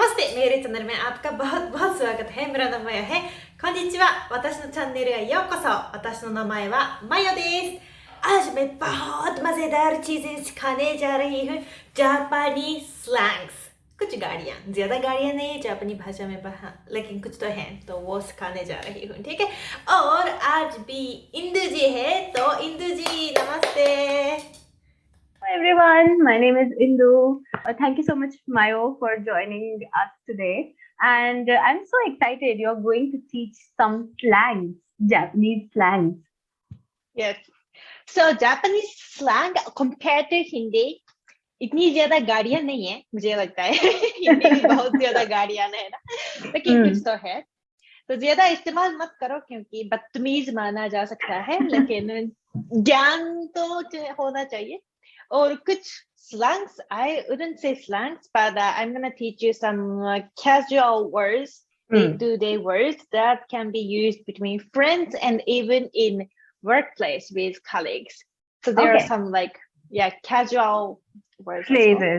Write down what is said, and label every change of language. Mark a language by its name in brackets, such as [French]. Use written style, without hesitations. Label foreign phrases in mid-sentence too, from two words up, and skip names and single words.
[Hindi] メールチャンネル में आपका बहुत बहुत स्वागत है। मेरा नाम माया है। こんにちは。 [Japanese] 私のチャンネルへようこそ。私の名前はマヨです。 [Hindi] आज मैं बहुत मजेदार चीजें सिखाने जा रही हूँ। [English] Japanese slangs, [Hindi] कुछ गाड़ियाँ, ज्यादा गाड़ियाँ नहीं है जापानी भाषा में, लेकिन कुछ तो हैं, तो वो सिखाने जा रही हूँ, ठीक है। और आज भी इंदु जी है, तो इंदु जी नमस्ते। [English] Hi everyone, my name is Indu. Thank you so much, Mayo, for joining us today. And I'm so excited. You're going to teach some slangs, Japanese slangs. Yes. So Japanese slang compared to Hindi, [Hindi] इतनी ज्यादा गाड़ियां नहीं है मुझे लगता है। हिंदी में बहुत ज्यादा गाड़ियां है ना, लेकिन कुछ तो है। तो ज्यादा इस्तेमाल मत करो क्योंकि बदतमीज माना जा सकता है, लेकिन ज्ञान तो होना चाहिए। और कुछ slangs, [English] I wouldn't say slangs, but I'm gonna teach you some casual words, day-to-day words that can be used between friends and even in workplace with colleagues. So there are some casual words. Phrases.